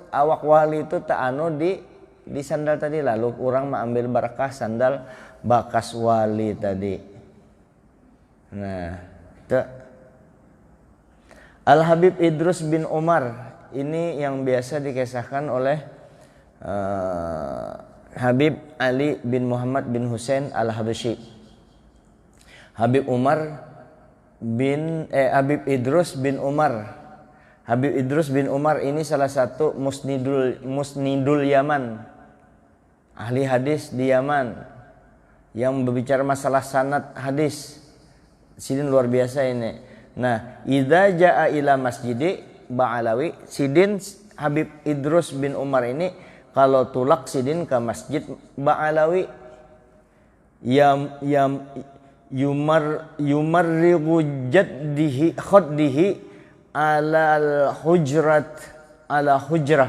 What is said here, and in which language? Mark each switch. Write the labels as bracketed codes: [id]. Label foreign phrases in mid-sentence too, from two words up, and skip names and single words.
[id] Awak wali itu tak di sandal tadi, lalu orang mengambil barakah sandal bakas wali tadi. Nah, itu Al Habib Idrus bin Umar, ini yang biasa dikisahkan oleh Habib Ali bin Muhammad bin Husain Al-Habsyi. Habib Idrus bin Umar. Habib Idrus bin Umar ini salah satu musnidul Yaman, ahli hadis di Yaman, yang berbicara masalah sanad hadis. Sidin luar biasa ini. Nah, [ar] إذا جاء إلى مسجد باعلوي, [bjn] sidin Habib Idrus bin Umar ini kalau tulak sidin ke masjid Ba'alawi, [ar] يمرغ جده خده على حجرة.